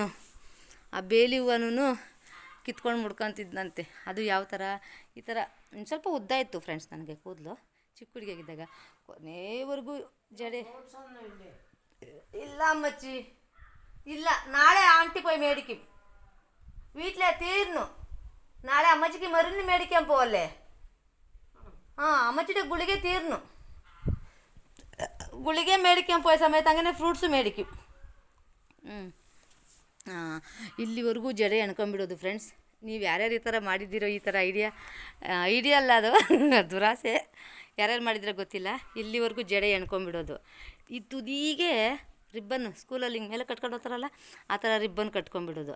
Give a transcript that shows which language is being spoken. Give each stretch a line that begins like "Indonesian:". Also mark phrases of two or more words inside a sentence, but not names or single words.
Kannada: ಆ ಬೇಲಿ ಹೂವನೂ ಕಿತ್ಕೊಂಡು ಮುಡ್ಕೊತಿದ್ದಂತೆ. ಅದು ಯಾವ ಥರ, ಈ ಥರ ಒಂದು ಸ್ವಲ್ಪ ಉದ್ದ ಇತ್ತು ಫ್ರೆಂಡ್ಸ್ ನನಗೆ ಕೂದಲು ಚಿಕ್ಕ ಹುಡುಗಿ ಆಗಿದ್ದಾಗ. ಕೊನೆವರೆಗೂ ಜಡೆ ಇಲ್ಲ ಅಮ್ಮಚ್ಚಿ, ಇಲ್ಲ. ನಾಳೆ ಆಂಟಿ
Malayalam: പോയി മേടിക്കും. വീട്ടിലെ തീർന്നു. നാളെ അമ്മച്ചിക്ക് മരുന്ന് മേടിക്കാൻ പോവല്ലേ? അമ്മച്ചിയുടെ ഗുളിക തീർന്നു. ഗുളിക മേടിക്കാൻ പോയ സമയത്ത് അങ്ങനെ ಫ್ರೂಟ್ಸು മേടിക്കും.
Kannada: ಇಲ್ಲಿವರೆಗೂ ಜಡೆ ಎಣ್ಕೊಂಬಿಡೋದು ಫ್ರೆಂಡ್ಸ್. ನೀವು ಯಾರ್ಯಾರು ಈ ಥರ ಮಾಡಿದ್ದೀರೋ, ಈ ಥರ ಐಡಿಯಾ ಅಲ್ಲ ಅದು ದುರಾಸೆ. ಯಾರ್ಯಾರು ಮಾಡಿದಿರೋ ಗೊತ್ತಿಲ್ಲ. ಇಲ್ಲಿವರೆಗೂ ಜಡೆ ಎಣ್ಕೊಂಬಿಡೋದು. ಈ ತುದಿಗೆ ರಿಬ್ಬನ್ನು ಸ್ಕೂಲಲ್ಲಿ ಹಿಂಗೆ ಮೇಲೆ ಕಟ್ಕೊಂಡು ಹೋಗ್ತಾರಲ್ಲ, ಆ ಥರ ರಿಬ್ಬನ್ ಕಟ್ಕೊಂಬಿಡೋದು.